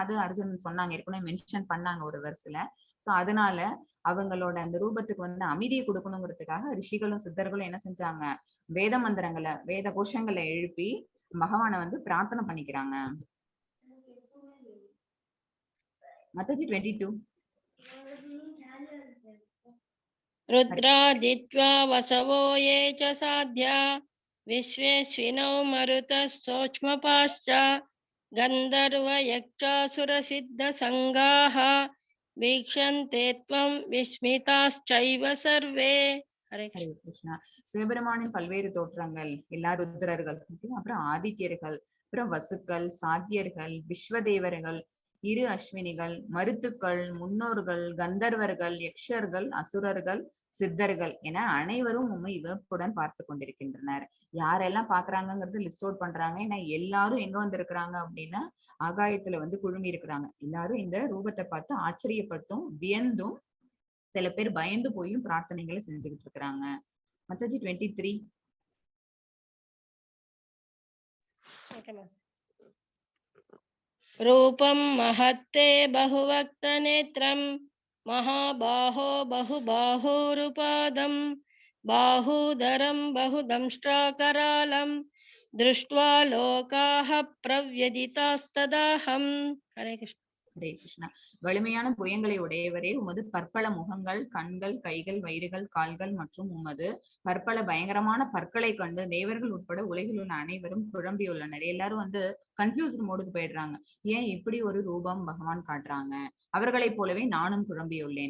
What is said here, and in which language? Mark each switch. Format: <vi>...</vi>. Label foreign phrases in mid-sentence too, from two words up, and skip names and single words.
<ta>அது அர்ஜுனன் சொன்னாங்க, ஏற்கனவே மென்ஷன் பண்ணாங்க ஒரு வருஷத்துல. சோ அதனால அவங்களோட அந்த ரூபத்துக்கு வந்து அமைதியை கொடுக்கணுங்கிறதுக்காக ரிஷிகளும் சித்தர்களும் என்ன செஞ்சாங்க, வேத மந்திரங்களை, வேத கோஷங்களை எழுப்பி பகவானை வந்து பிரார்த்தனை பண்ணிக்கிறாங்க. மத்தஜி 22.</ta> <sa>रुद्रादित्वा वसवो ये च साध्या विश्वेश्विनौ मरुतः सोक्ष्मपाश्च गन्धर्वयक्षासुरसिद्धसङ्गाः वीक्षन्ते त्वं विस्मिताश्चैव सर्वे. हरे हरे कृष्ण.</sa> <ta>சிவபெருமானின் பல்வேறு தோற்றங்கள், எல்லா ருத்ரர்கள், அப்புறம் ஆதித்யர்கள், அப்புறம் வசுக்கள், சாத்தியர்கள், விஸ்வதேவர்கள், இரு அஸ்வினிகள், மருத்துக்கள், முன்னோர்கள், கந்தர்வர்கள், யக்ஷர்கள், அசுரர்கள், சித்தர்கள் என அனைவரும் உண்மை இவப்புடன் பார்த்து கொண்டிருக்கின்றனர். யாரெல்லாம் பாக்குறாங்கிறது</ta> <en>list out</en> <ta>பண்றாங்க. ஏன்னா எல்லாரும் எங்க வந்திருக்கிறாங்க அப்படின்னா ஆகாயத்துல வந்து குழுமி இருக்கிறாங்க. எல்லாரும் இந்த ரூபத்தை பார்த்து ஆச்சரியப்பட்டும் வியந்தும் சில பேர் பயந்து போயும் பிரார்த்தனைகளை செஞ்சுக்கிட்டு இருக்கிறாங்க. மத்தஜி 23.</ta> <sa>रूपं महत्ते बहुवक्तनेत्रं महाबाहो बहुबाहुरुपादं बाहूदरं बहुदंष्ट्राकरालं दृष्ट्वा लोकाः प्रव्यदितास्तदाहम्. हरे कृष्ण. हरे कृष्ण.</sa> <ta>வலிமையான புயங்களை உடையவரே, உமது பற்பல முகங்கள், கண்கள், கைகள், வயிறுகள், கால்கள் மற்றும் உமது பற்பல பயங்கரமான பற்களை கண்டு தேவர்கள் உட்பட உலகில் உள்ள அனைவரும் குழம்பியுள்ளனர். எல்லாரும் வந்து</ta> <en>confused mode</en> <ta>போயிடுறாங்க. ஏன் இப்படி ஒரு ரூபம் பகவான் காட்டுறாங்க, அவர்களைப் போலவே நானும் குழம்பியுள்ளேன்.</ta>